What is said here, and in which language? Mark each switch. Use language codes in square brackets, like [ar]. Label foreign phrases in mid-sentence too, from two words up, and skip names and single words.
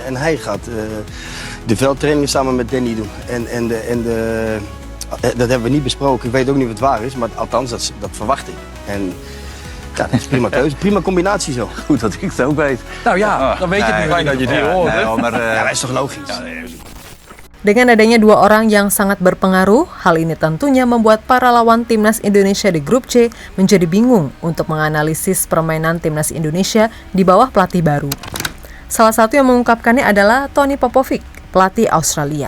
[nl] En hij gaat de veldtrainingen samen met Danny doen. Dat hebben we niet besproken. Ik weet ook niet of het waar is, maar althans, dat verwacht ik. En ja, dat is prima keuze. Prima combinatie zo. Goed dat ik het ook weet. Nou ja, dan weet je het nu. Fijn dat je die hoort. Nee, maar, Ja, dat is toch logisch? [id] Dengan adanya dua orang yang sangat berpengaruh, hal ini tentunya membuat para lawan timnas Indonesia di grup C menjadi bingung untuk menganalisis permainan timnas Indonesia di bawah pelatih baru. Salah satu yang mengungkapkannya adalah Tony Popovic, pelatih Australia.